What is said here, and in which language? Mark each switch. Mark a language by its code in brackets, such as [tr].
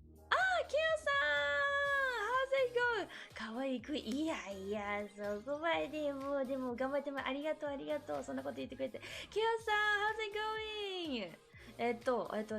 [en] あー、キヨさん！ How's it going? [ja] かわいい声。いや、そこまででも頑張ってありがとう。そんなこと言ってくれて。 [en] キヨさん、How's it going?